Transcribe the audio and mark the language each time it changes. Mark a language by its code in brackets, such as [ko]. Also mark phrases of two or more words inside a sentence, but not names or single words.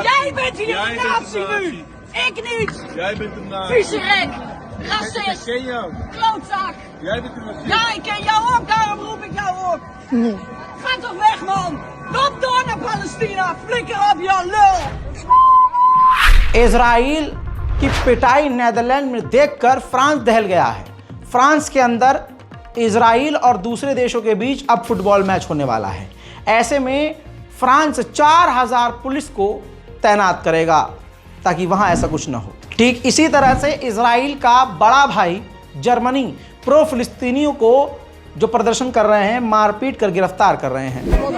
[nl] Jij bent hier Jij een bent nazi een nazi. nu! Ik niet! Jij bent een nazi! Viezerik! Ik Racist! ken jou. Klootzak! Jij bent een racist. Ja, ik ken jou ook, daarom roep ik jou op! Ga toch weg, man! Loop door naar Palestina! Flikker op, je lul! [hi] इजराइल की पिटाई नीदरलैंड में देखकर फ्रांस दहल गया है। फ्रांस के अंदर इजराइल और दूसरे देशों के बीच अब फुटबॉल मैच होने वाला है। ऐसे में फ्रांस 4000 पुलिस को तैनात करेगा ताकि वहां ऐसा कुछ ना हो। ठीक इसी तरह से इजराइल का बड़ा भाई जर्मनी प्रो फिलिस्तीनियों को जो प्रदर्शन कर रहे हैं मारपीट कर गिरफ्तार कर रहे हैं।